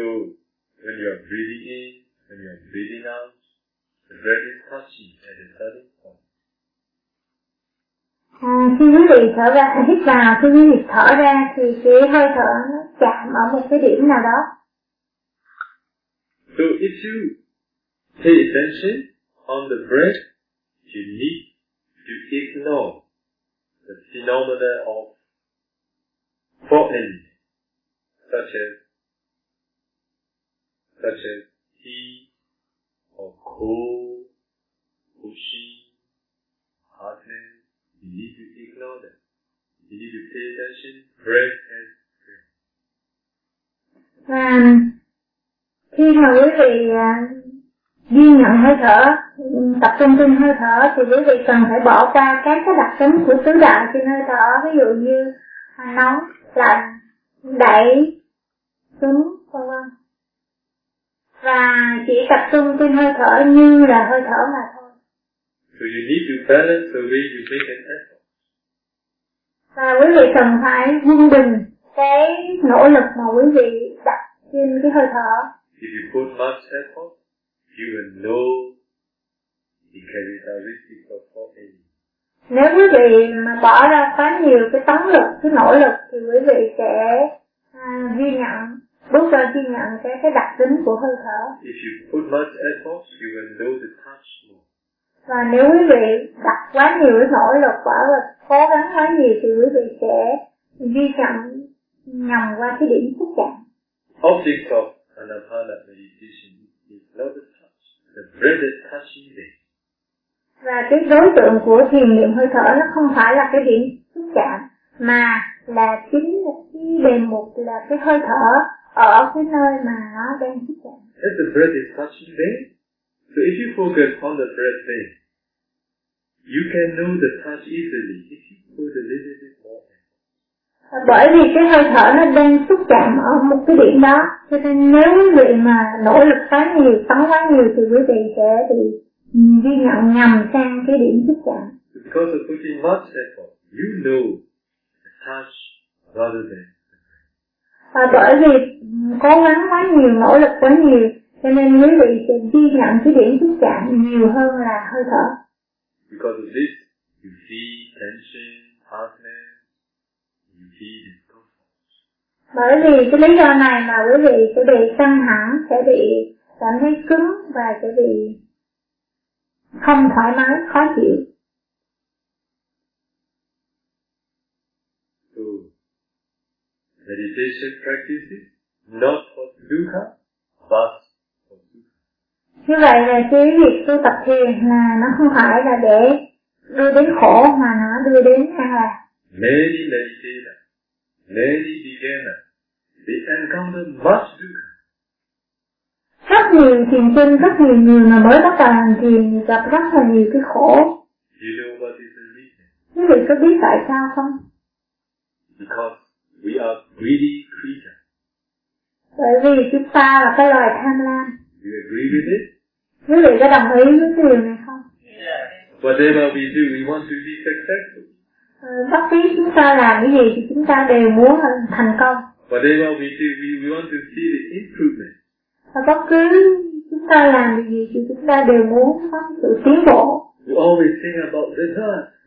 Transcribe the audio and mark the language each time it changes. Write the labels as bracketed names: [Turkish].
[English] when you are breathing in, when you are breathing out, the breath is touching at a certain point. [Vietnamese] Khi quý vị thở ra, hít vào, khi quý vị thở ra thì cái hơi thở nó chạm ở một cái điểm nào đó. [English] So if you pay attention on the breath, you need to ignore the phenomena of foreign, such as heat or cold, pushing, hardness. You need to ignore that. You need to pay attention, breath as breath. [Vietnamese] Khi mà quý vị ghi nhận hơi thở, tập trung trên hơi thở, thì quý vị cần phải bỏ qua các cái đặc tính của tứ đại trên hơi thở, ví dụ như nóng, lạnh, đẩy, cứng, v.v. Và chỉ tập trung trên hơi thở như là hơi thở mà thôi. [English] So you need to balance the way you make an effort. [Vietnamese] Và quý vị cần phải quân bình cái nỗ lực mà quý vị đặt trên cái hơi thở. [English] If you put much effort, you will know the characteristics of thought. [Vietnamese] Nếu quý vị mà bỏ ra quá nhiều cái tấn lực, cái nỗ lực, thì quý vị sẽ ghi nhận cái đặc tính của hơi thở. [English] If you put much effort, you will know the touch more. [Vietnamese] Và nếu quý vị đặt quá nhiều cái nỗ lực quả là cố gắng quá nhiều thì quý vị sẽ ghi nhận nhầm qua cái điểm xúc chạm. [English] Object of Anapana meditation is not the touch, the breath is touching there. [Vietnamese] Và cái đối tượng của thiền niệm hơi thở nó không phải là cái điểm xúc chạm mà là chính cái đề mục là cái hơi thở ở cái nơi mà nó đang xúc chạm. [English] If the breath is touching there, so if you focus on the breath then, you can know the touch easily if you put a little bit more effort. [Vietnamese] Bởi vì cái hơi thở nó đang xúc chạm ở một cái điểm đó, cho nên nếu quý vị mà nỗ lực quá nhiều, tấn quá nhiều thì quý vị sẽ bị ghi nhận nhầm sang cái điểm xúc chạm. [English] Because of putting much effort, you know the touch rather than the breath. [Vietnamese] Bởi vì cố gắng quá nhiều, nỗ lực quá nhiều, cho nên quý vị sẽ ghi nhận cái điểm xúc chạm nhiều hơn là hơi thở. [English] Because of this, you feel tension, hardness, you feel discomfort. [Vietnamese] Bởi vì cái lý do này mà quý vị sẽ bị căng thẳng, sẽ bị cảm thấy cứng và sẽ bị không thoải mái, khó chịu. [English] So, meditation practice is not for dukkha, but [Vietnamese] như vậy là cái việc tu tập thiền là nó không phải là để đưa đến khổ mà nó đưa đến an lạc. [English] Many meditators, many beginners, they encounter much dukkha. [Vietnamese] Rất nhiều thiền sinh, rất nhiều người mà mới bắt đầu hành thiền gặp rất là nhiều cái khổ. [English] You know what is the reason? [Vietnamese] Quý vị có biết tại sao không? [English] Because we are greedy creatures. [Vietnamese] Bởi vì chúng ta là cái loài tham lam. [English] You agree with it? [Vietnamese] Quý vị có đồng ý với cái điều này không? [English] Yeah. Whatever we do, we want to be successful. [Vietnamese] Bất cứ chúng ta làm cái gì thì chúng ta đều muốn thành công. [English] Whatever we do, we want to see the improvement. [Vietnamese] Bất cứ chúng ta làm cái gì thì chúng ta đều muốn có sự tiến bộ. [English] We always think about result.